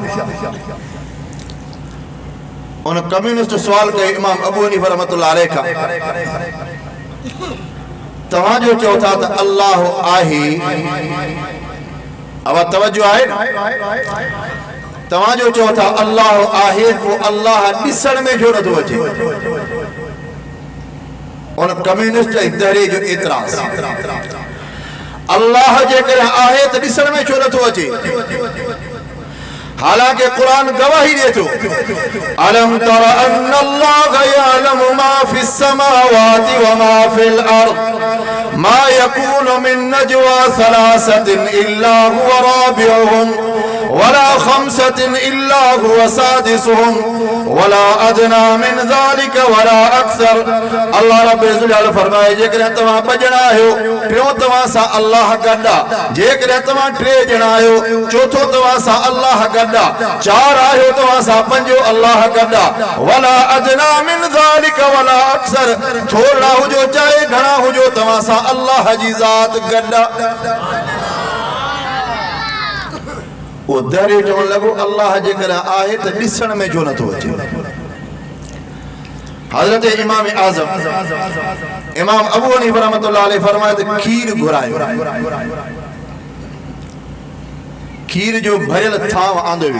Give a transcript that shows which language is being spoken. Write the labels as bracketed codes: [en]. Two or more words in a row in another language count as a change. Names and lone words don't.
[sd] उन कम्युनिस्ट सवाल कयो इमाम अबू हनीफा [ar] رحمة الله عليه [sd] का, तव्हां जो चओ था त अल्लाह आहे, अब तवज्जो आहे न, तव्हां जो चओ था अल्लाह आहे, पोइ अल्लाह ॾिसण में छो नथो अचे? उन कम्युनिस्ट दहरे जो एतराज़, अल्लाह जेकर आहे त ॾिसण में छो नथो अचे? हालांकि कुरान गवाही दे तो, [ar] ألم تر أن الله يعلم ما في السماوات وما في الأرض ما يكون من نجوى ثلاثة إلا هو رابعهم ولا خمسة إلا هو سادسهم ولا أدنى من ذلك ولا أكثر. [sd] अल्लाह [ar] رب الجلال [sd] फरमाए, जेकर तव्हां बजना आहियो, टियों तव्हां सां अल्लाह गड्डा, जेकर तव्हां टे ॼणा आहियो, चौथो तव्हां सां अल्लाह गड्डा, चार आहियो तव्हां सां पंजो अल्लाह गड्डा, [ar] ولا أدنى من ذلك ولا أكثر, [sd] थोड़ा हुजो चाहे घणा हुजो तव्हां सां अल्लाह जी ज़ात गड्डा। वो दहरे चवण लॻो अल्लाह जेकर आहे त ॾिसण में छो नथो अचे? हज़रत इमाम आज़म इमाम अबू हनीफा [ar] رحمة الله عليه [sd] फरमाए त खीर घुरायो, खीर जो भरियल थाव आंदो वियो।